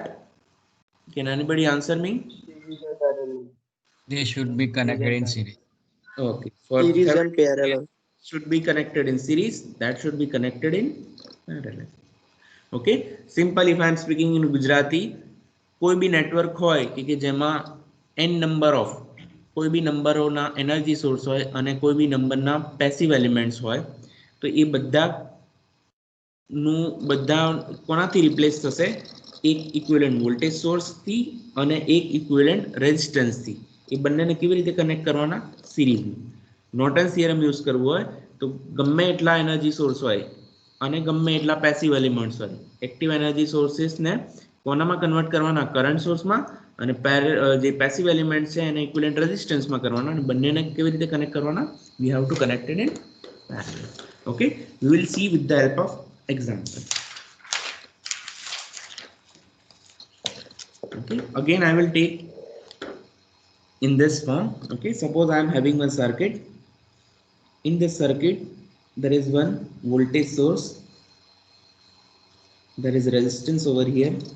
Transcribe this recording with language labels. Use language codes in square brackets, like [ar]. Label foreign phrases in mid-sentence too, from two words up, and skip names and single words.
[en] Can anybody answer me? They should be connected in series. Okay, for Series Thevenin and parallel. should be connected in series, that should be connected in parallel. Okay, simple. If I am speaking in Gujarati, [gu] કોઈ બી નેટવર્ક હોય કે જેમાં [en] n number of [gu] કોઈ બી નંબરોના [en] energy source [gu] હોય અને કોઈ બી નંબરના [en] passive elements [gu] હોય, તો એ બધાનું બધા કોનાથી રિપ્લેસ થશે? એક [en] equivalent voltage [gu] સોર્સથી અને એક ઇક્વિવેલન્ટ રેઝિસ્ટન્સથી. એ બંનેને કેવી રીતે કનેક્ટ કરવાના? સિરીઝમાં. [en] Norton's theorem use [gu] કરવું હોય તો ગમે એટલા [en] energy source [gu] હોય અને ગમે એટલા [en] passive elements [gu] હોય, [en] active energy [gu] સોર્સિસને કોનામાં કન્વર્ટ કરવાના? કરંટ સોર્સમાં, અને જે [en] passive element [gu] છે એને ઇક્વિવેલન્ટ રેઝિસ્ટન્સમાં કરવાના, અને બંનેને કેવી રીતે કનેક્ટ કરવાના? [en] We have to connected in parallel. Okay, we will see with the help of example. Okay, again I will take in this form. Okay, suppose I am having one circuit. In this circuit there is one voltage source, there is resistance over here.